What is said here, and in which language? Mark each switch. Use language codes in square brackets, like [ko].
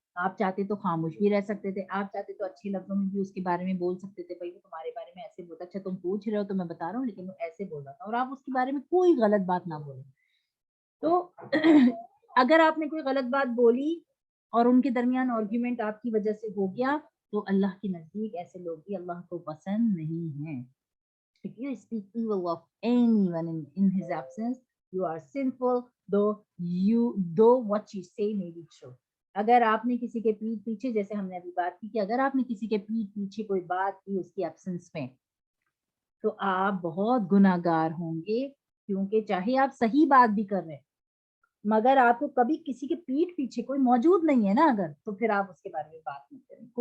[ur] آپ چاہتے تو خاموش بھی رہ سکتے تھے، آپ چاہتے تو اچھے لفظوں میں بھی اس کے بارے میں بول سکتے تھے، بھائی وہ تمہارے بارے میں ایسے بولتا. اچھا تم پوچھ رہے ہو تو میں بتا رہا ہوں، لیکن وہ ایسے بول رہا تھا، اور آپ اس کے بارے میں کوئی غلط بات نہ بولیں. تو اگر آپ نے کوئی غلط بات بولی اور ان کے درمیان آرگیومنٹ آپ کی وجہ سے ہو گیا، تو اللہ کے نزدیک ایسے لوگ بھی اللہ کو پسند نہیں ہیں. [en] If you speak evil of anyone in his absence, you are sinful, though what you say may be true. [ur] اگر آپ نے کسی کے پیٹھ پیچھے، جیسے ہم نے ابھی بات کی کہ اگر آپ نے کسی کے پیٹھ پیچھے کوئی بات کی اس کی ایبسنس میں، تو آپ بہت گناہ گار ہوں گے. کیونکہ چاہے آپ صحیح بات بھی کر رہے ہیں، مگر آپ کو کبھی کسی کے پیٹھ پیچھے کوئی موجود نہیں ہے نا اگر، تو پھر آپ اس کے بارے میں بات نہیں کریں.